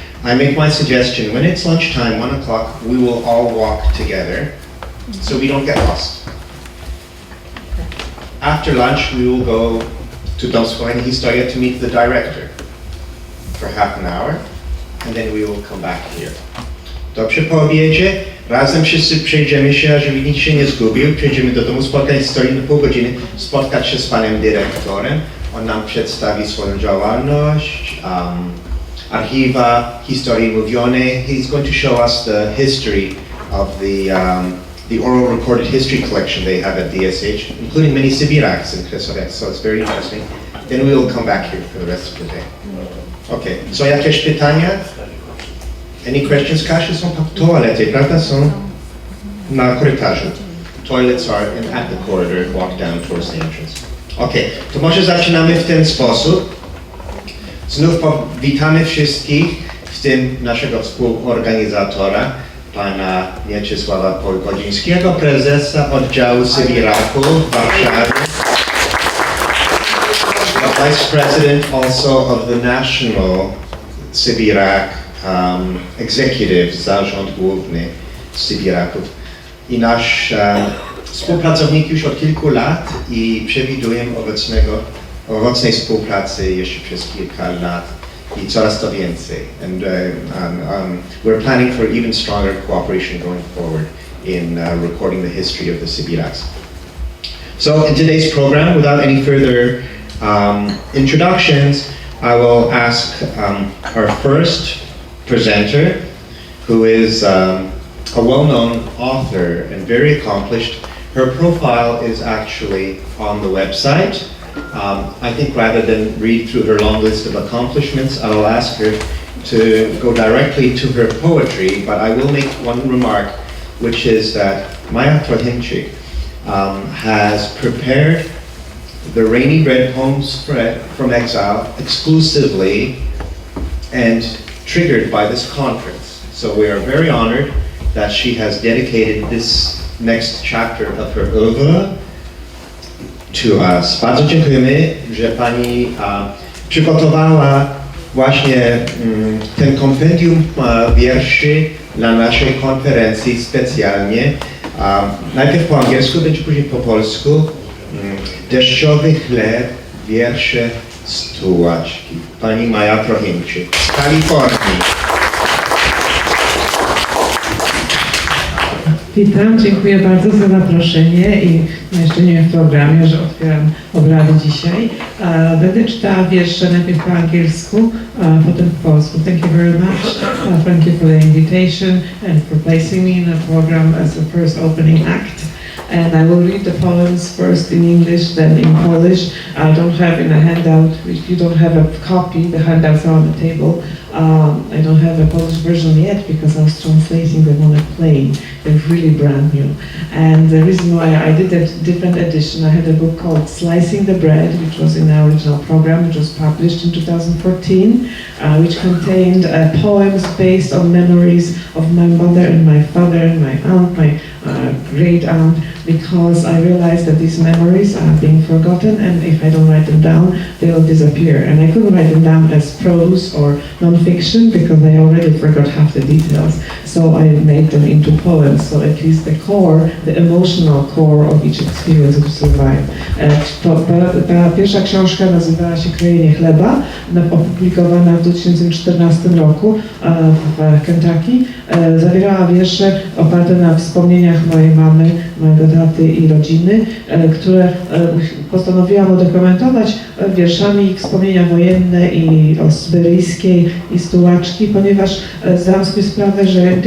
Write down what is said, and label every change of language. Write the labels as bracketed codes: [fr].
[en] I make my suggestion, when it's lunchtime, 1 o'clock, we will all walk together so we don't get lost. After lunch, we will go to Dom Spotkań Historii to meet the director for half an hour, and then we will come back here. [pl] Dobrze, po obiedzie razem wszyscy przejdziemy się, żeby nikt się nie zgubił, przejdziemy do Domu Spotkań Historii na pół godziny, spotkać się z panem dyrektorem. On nam przedstawi swoją działalność, archiwa historii mówionej. [en] He's going to show us the history of the oral recorded history collection they have at DSH, including many Sybiraks in Kresowiec, so it's very interesting. Then we will come back here for the rest of the day. Okay, so [pl] jakieś pytania? [en] Any questions? [pl] Kasia, są toalety, prawda? Są na korytarzu. [en] Toilets are at the corridor, walk down towards the entrance. [pl] Okay, to może zaczynamy w ten sposób. Znów witamy wszystkich, w tym naszego współorganizatora, pana Mieczysława Polgodzińskiego, prezesa oddziału Sybiraków w Warszawie. [en] The vice president also of the National Sybirak Executive, [pl] zarząd główny Sybiraków. I nasz współpracownik już od kilku lat i przewiduję owocnej współpracy jeszcze przez kilka lat i coraz to więcej. [en] And we're planning for even stronger cooperation going forward in recording the history of the Sybiraks. So in today's program, without any further introductions, I will ask our first presenter, who is a well-known author and very accomplished. Her profile is actually on the website. I think rather than read through her long list of accomplishments, I'll ask her to go directly to her poetry, but I will make one remark, which is that Maja Trochimczyk has prepared the Rainy Red Poems from Exile exclusively and triggered by this conference. So we are very honored that she has dedicated this next chapter of her oeuvre to us. [pl] Bardzo dziękujemy, że Pani przygotowała właśnie ten kompendium wierszy dla naszej konferencji specjalnie. Najpierw po angielsku, będzie później po polsku. Deszczowy chleb, wiersze z tułaczki. Pani Maja Trochimczyk z Kalifornii. Witam, dziękuję bardzo za zaproszenie i umieszczenie w programie, że otwieram obrady dzisiaj. Będę czytała wiersze najpierw po angielsku, potem po polsku. [en] Thank you very much. Thank you for the invitation and for placing me in the program as the first opening act. And I will read the poems first in English, then in Polish. I don't have in a handout, if you don't have a copy, the handouts are on the table. I don't have a Polish version yet because I was translating them on a plane. They're really brand new. And the reason why I did a different edition, I had a book called Slicing the Bread, which was in our original program, which was published in 2014, which contained poems based on memories of my mother and my father and my aunt, my great aunt, because I realized that these memories are being forgotten, and if I don't write them down, they'll disappear. And I couldn't write them down as prose or non-fiction because I already forgot half the details. So I made them into poems, so at least the core, the emotional core of each experience will survive. [pl] Ta pierwsza książka nazywała się Krojenie chleba, opublikowana w 2014 roku w Kentucky. Zawierała wiersze oparte na wspomnieniach mojej mamy, mojego taty i rodziny, które postanowiłam udokumentować wierszami ich wspomnienia wojenne i o syberyjskiej i z tułaczki, ponieważ zdałam sobie sprawę, że